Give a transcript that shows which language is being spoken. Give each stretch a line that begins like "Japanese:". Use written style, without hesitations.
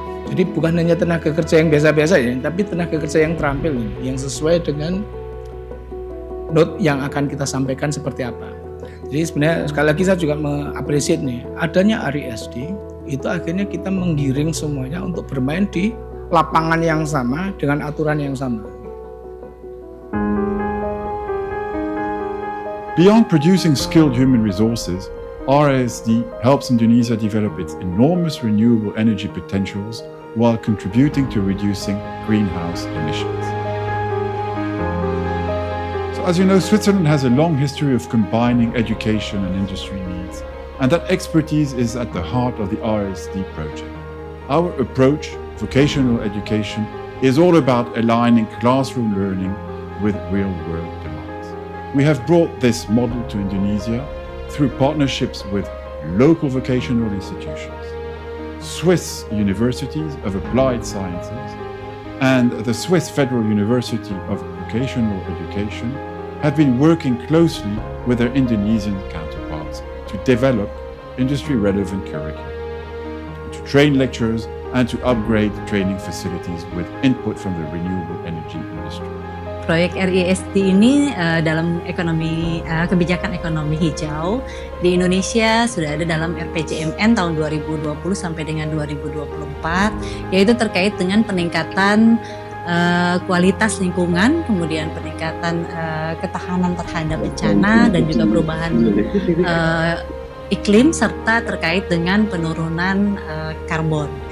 Indonesian: Jadi bukan hanya tenaga kerja yang biasa-biasa ya, tapi tenaga kerja yang terampil yang sesuai dengan note yang akan kita sampaikan seperti apa. Jadi sebenarnya sekali lagi saya juga mengapresiasi nih adanya AESD, itu akhirnya kita menggiring semuanya untuk bermain di lapangan yang sama dengan aturan yang sama.
English: Beyond producing skilled human resources, RISD helps Indonesia develop its enormous renewable energy potentials while contributing to reducing greenhouse emissions. So as you know, Switzerland has a long history of combining education and industry needs, and that expertise is at the heart of the RISD project. Our approach, vocational education, is all about aligning classroom learning with real-world demands. We have brought this model to Indonesia through partnerships with local vocational institutions, Swiss universities of applied sciences, and the Swiss Federal University of Vocational Education have been working closely with their Indonesian counterparts to develop industry-relevant curricula, to train lecturers, and to upgrade training facilities with input from the renewable energy industry.
Indonesian: Proyek RISD ini dalam kebijakan ekonomi hijau di Indonesia sudah ada dalam RPJMN tahun 2020 sampai dengan 2024, yaitu terkait dengan peningkatan kualitas lingkungan, kemudian peningkatan ketahanan terhadap bencana dan juga perubahan iklim, serta terkait dengan penurunan karbon.